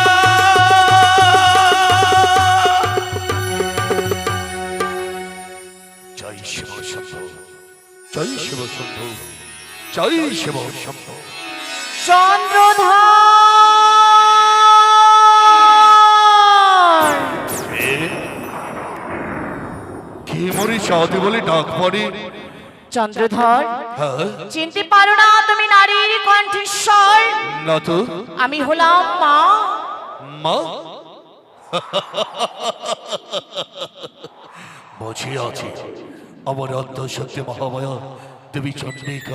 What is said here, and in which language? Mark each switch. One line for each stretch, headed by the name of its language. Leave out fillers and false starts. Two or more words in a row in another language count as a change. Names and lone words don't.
Hindi: जय शिव शंभो जय शिव शंभो जय शिव शंभो
Bangla: चंद्रधार চাঁদ বলে ডাক পড়ে। চন্দ্রধর, হ্যাঁ চিনতে পারো না তুমি নারীর কণ্ঠস্বর? না তো। আমি হলাম মা। মা? বুঝিয়াছি, আমার অন্তঃশক্তি মহামায়া দেবী চন্ডিকা।